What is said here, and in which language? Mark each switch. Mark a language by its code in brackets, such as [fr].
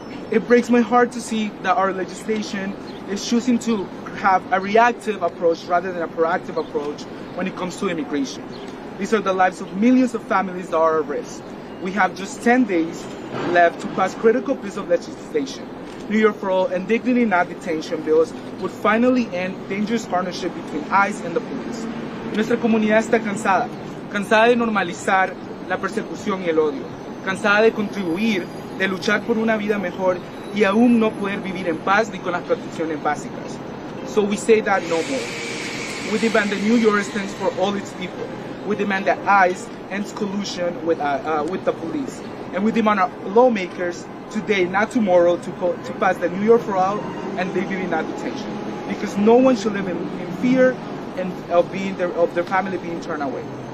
[en] It breaks my heart to see that our legislation is choosing to have a reactive approach rather than a proactive approach when it comes to immigration. These are the lives of millions of families that are at risk. We have just 10 days left to pass critical piece of legislation. New York for All and Dignity Not Detention bills would finally end dangerous partnership between ICE and the police. [es] Nuestra comunidad está cansada de normalizar la persecución y el odio, cansada de contribuir, de luchar por una vida mejor y aún no poder vivir en paz ni con las protecciones básicas. [en] So we say that no more. We demand that New York stands for all its people. We demand that ICE ends collusion with the police. And we demand our lawmakers today, not tomorrow, to pass the New York for All and Dignity Not Detention. Because no one should live in fear and of their family being turned away.